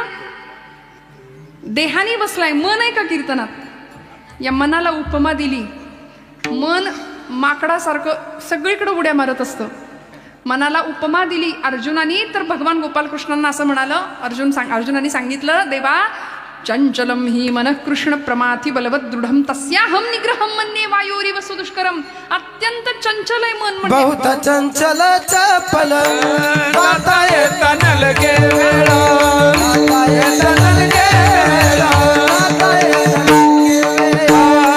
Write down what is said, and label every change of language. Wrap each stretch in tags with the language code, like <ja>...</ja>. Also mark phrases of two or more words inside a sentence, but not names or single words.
<mr>देहाने बसलाय, मन आहे का कीर्तनात? या मनाला उपमा दिली. मन माकडासारखं सगळीकडे उड्या मारत असतं. मनाला उपमा दिली अर्जुनानी, तर भगवान गोपालकृष्णांना असं म्हणालं. अर्जुनाने सांगितलं देवा</mr> <sa>चंचलम ही मनः कृष्ण प्रमाथी बलवत दृढम तस्याहम निग्रहम मन्ये वायोरिव सुदुष्करम.</sa> <mr>अत्यंत चंचल आहे मन म्हणजे. बहुत चंचल चपल जाता येता नलगे वेळा, जाता येता नलगे वेळा, जाता येता नलगे वेळा.</mr>